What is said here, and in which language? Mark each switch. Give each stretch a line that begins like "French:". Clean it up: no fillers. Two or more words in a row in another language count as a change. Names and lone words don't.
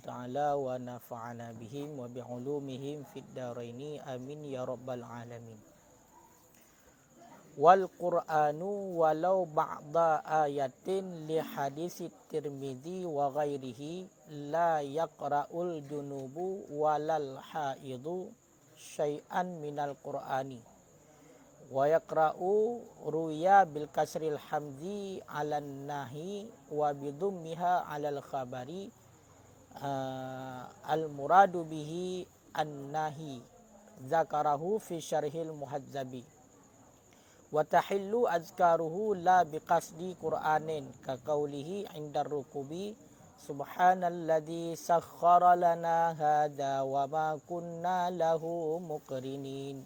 Arabic: تعالى ونفعنا بهم وبعلومهم في الدارين آمين يا رب العالمين. والقرآن ولو بعض آية لحديث الترمذي وغيره لا يقرأ الجنب ولا الحائض شيئا من القرآن. ويقرأ روي بالكسر الهمز على النهي وبضمها على الخبر المراد به النهي ذكره في شرح المهذب وتحل أذكاره لا بقصد قرآن كقوله عند ركوب سبحان الذي سخر لنا هذا وما كنا له مقرنين.